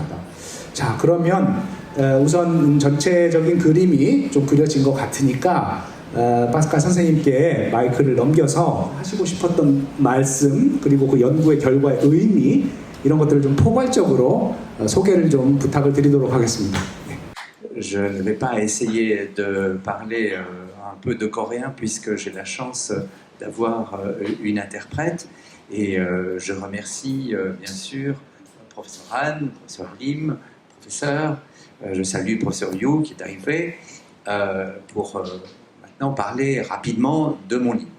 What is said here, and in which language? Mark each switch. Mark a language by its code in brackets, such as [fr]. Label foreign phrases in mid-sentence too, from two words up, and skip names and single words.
[ko] 자, 그러면 우선 전체적인 그림이 좀 그려진 것 같으니까 파스칼 선생님께 마이크를 넘겨서 하시고 싶었던 말씀 그리고 그 연구의 결과의 의미 이런 것들을 좀 포괄적으로 소개를 좀 부탁을 드리도록 하겠습니다. [fr] Je ne vais pas essayer de parler un peu de coréen puisque j'ai la chance d'avoir une interprète et je remercie bien sûr professeur Han, professeur Lim, professeur, je salue professeur Yu qui est arrivé pour maintenant parler rapidement de mon livre.